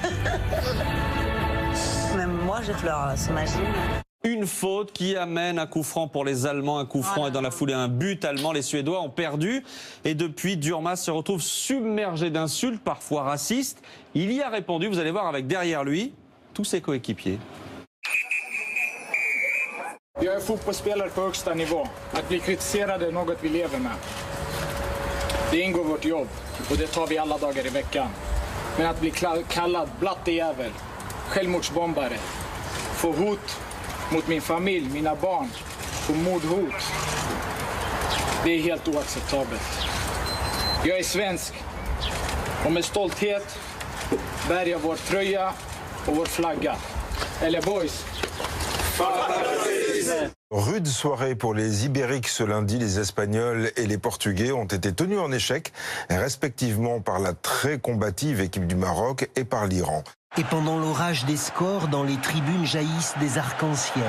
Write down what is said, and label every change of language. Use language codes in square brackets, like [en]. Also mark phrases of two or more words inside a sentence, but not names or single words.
[fr] Même moi, je pleure, c'est magique. Une faute qui amène un coup franc pour les Allemands, un coup franc et dans la foulée un but allemand. Les Suédois ont perdu et depuis, Durmaz se retrouve submergé d'insultes, parfois racistes. Il y a répondu, vous allez voir, avec derrière lui tous ses coéquipiers. [sv] Jag är fotbollsspelare på högsta nivå. Att bli kritiserad är något vi lever med. Det ingår vårt jobb och det tar vi alla dagar i veckan. Men att bli kallad blattejävel, självmordsbombare, få hot mot min familj, mina barn, få mordhot. Det är helt oacceptabelt. Jag är svensk och med stolthet bär jag vår tröja och vår flagga. Eller boys. [fr] Rude soirée pour les Ibériques ce lundi. Les Espagnols et les Portugais ont été tenus en échec, respectivement par la très combative équipe du Maroc et par l'Iran. Et pendant l'orage des scores, dans les tribunes jaillissent des arcs-en-ciel.